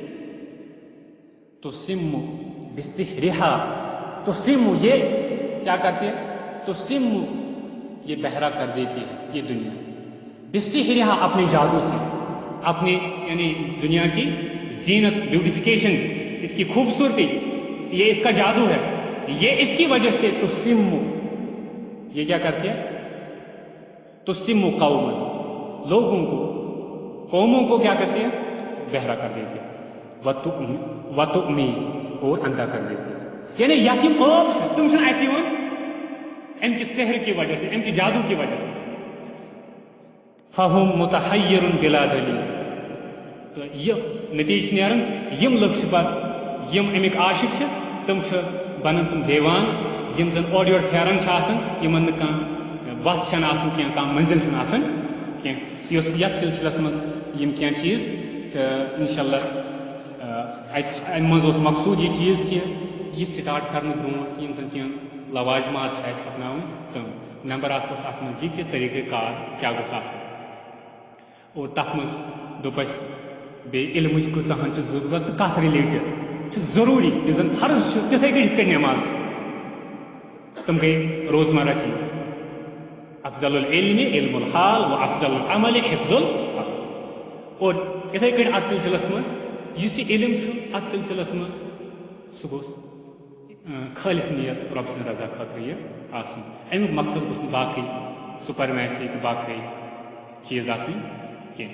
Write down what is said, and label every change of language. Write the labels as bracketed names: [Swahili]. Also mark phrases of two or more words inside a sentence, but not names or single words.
[Arabic] تسم بسحرها، [Urdu] تسم یہ کیا کرتی ہے، تسم یہ بہرا کر دیتی ہے یہ دنیا، بسحرها اپنے جادو سے، اپنے یعنی دنیا کی زینت، بیوٹیفیکیشن، اس کی خوبصورتی، یہ اس کا جادو ہے. یہ اس کی وجہ سے تسم، یہ کیا کرتی ہے، تسم قوم، لوگوں کو، قوموں کو کیا کرتی ہے، بہرا کر دیتی ہے. وتؤمی، اور اندھا کر دیتی ہے. [Kashmiri] یعنی یتھ یم ٲب چھِ تِم چھِنہٕ اَسہِ یِوان اَمہِ کہِ سحر [Urdu] کی وجہ سے، [Kashmiri] اَمہِ کہِ جادو [Urdu] کی وجہ سے. [Arabic] فہم متحیر بلا دلیل، [Kashmiri] تو یہ نتیجہ چھِ نیران یم لُکھ چھِ پتہٕ یم امیِکۍ عاشق چھِ تِم چھِ بنان تِم دیوان یم زن اورٕ یورٕ پھیران چھِ آسان، یمن نہٕ کانٛہہ وتھ چھنہٕ آسان کینٛہہ، کانٛہہ منزل چھُنہٕ آسان کینٛہہ. یُس یتھ سلسلس منٛز یم کینٛہہ چیٖز تہٕ انشاءاللہ امہِ منٛز اوس مقصوٗد یہِ چیٖز کہِ یہ سٹارٹ کرنے برونٛٹھ یم زن کینٛہہ لوازمات چھِ اَسہِ اپناوٕنۍ تِم. نمبر اکھ اوس اتھ منٛز یہِ کہِ طریقہ کار کیٛاہ گوٚژھ آسُن، اور تتھ منٛز دوٚپ اَسہِ بیٚیہِ علمٕچ کۭژاہن چھِ ضروٗرت تہٕ کتھ رِلیٹڈ چھُ ضروٗری، یُس زن فرض چھُ تِتھٕے کٔنۍ یِتھ کٔنۍ نٮ۪ماز، تِم گٔے روزمرہ چیٖز. [Arabic] افضل العلم علم الحال و افضل العمل حفظ الحال. [Kashmiri] اور یِتھٕے کٔنۍ اتھ سلسلس منٛز یُس یہِ علم چھُ اتھ سلسلس منٛز سُہ گوٚژھ خٲلص نیت رۄب سٕنٛدِ رضا خٲطرٕ یہِ آسُن. امیُک مقصد گوٚژھ نہٕ باقٕے سُپرمیسی تہٕ باقٕے چیٖز آسٕنۍ کینٛہہ.